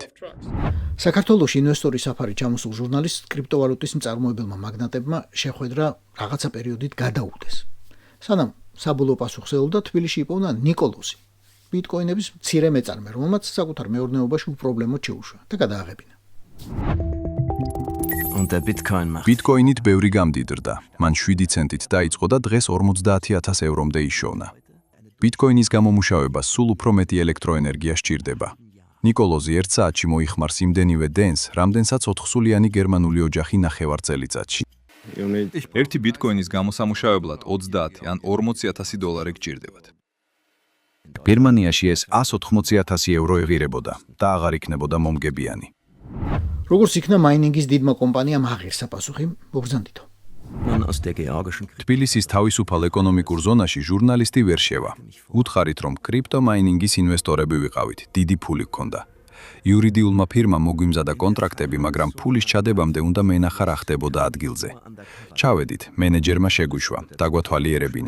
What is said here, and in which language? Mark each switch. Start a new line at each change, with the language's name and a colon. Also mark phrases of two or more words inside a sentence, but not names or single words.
Georgian: საქართველოში ინვესტორის საფარი ჩამოსულ ჟურნალისტს კრიპტოვალუტის მწარმოებელმა მაგნატებმა შეხვედრა რაღაცა პერიოდით გადაუდეს. სანამ საბოლოო პასუხს ელოდა, თბილისში იპოვნა ნიკოლოზი, ბიტკოინების მცირე მეწარმე, რომელმაც საკუთარ მეურნეობაში უპრობლემოდ შეუშვა და გადააღებინა.
German: Und der Bitcoin macht.
Georgian: ბიტკოინით ბევრი გამდიდრდა. მან 7 ცენტით დაიწყო და დღეს 50,000 ევრომდე იშოვნა. ბიტკოინის გამომუშავებას სულ უფრო მეტი ელექტროენერგია სჭირდება. ნიკოლოზი ერთ საათში მოიხმარს იმდენივე დენს, რამდენსაც 4-სულიანი გერმანული ოჯახი ნახევარწელიწადში. ერთი ბიტკოინის გამოსამუშავებლად 30 ან 40,000 დოლარი გჭირდებათ. გერმანიაში ეს 180,000 ევრო ეღირებოდა და აღარ იქნებოდა მომგებიანი. როგორც იქნა მაინინგის დიდმა კომპანიამ აღირსა პასუხი, მობრძანდითო.
German: Man aus der georgischen
Georgian: თბილისის თავისუფალ ეკონომიკურ ზონაში ჟურნალისტი ვერ შევა. უთხარით, რომ კრიპტომაინინგის ინვესტორები ვიყავით, დიდი ფული გქონდა. იურიდიულმა ფირმამ მოგვიმზადა კონტრაქტები, მაგრამ ფულის ჩადებამდე უნდა მენახა რა ხდებოდა ადგილზე. ჩავედით, მენეჯერმა შეგვიშვა, დაგვათვალიერებინა.